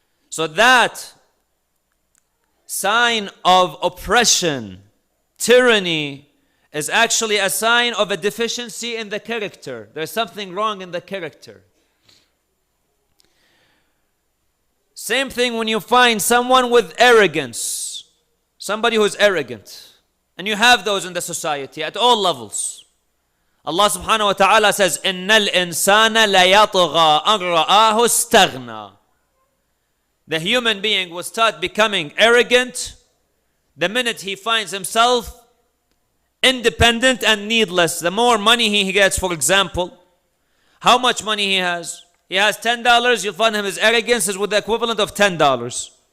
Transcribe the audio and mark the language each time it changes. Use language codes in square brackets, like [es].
[en] So that sign of oppression, tyranny, is actually a sign of a deficiency in the character. There's something wrong in the character. Same thing when you find someone with arrogance, somebody who's arrogant. And you have those in the society at all levels. [ar] Allah subhanahu wa ta'ala says, إِنَّ الْإِنسَانَ لَيَطْغَى أَنْ رَآهُ اسْتَغْنَى. [en] The human being will start becoming arrogant the minute he finds himself independent and needless. The more money he gets, for example, how much money he has $10, you'll find his arrogance is with the equivalent of $10.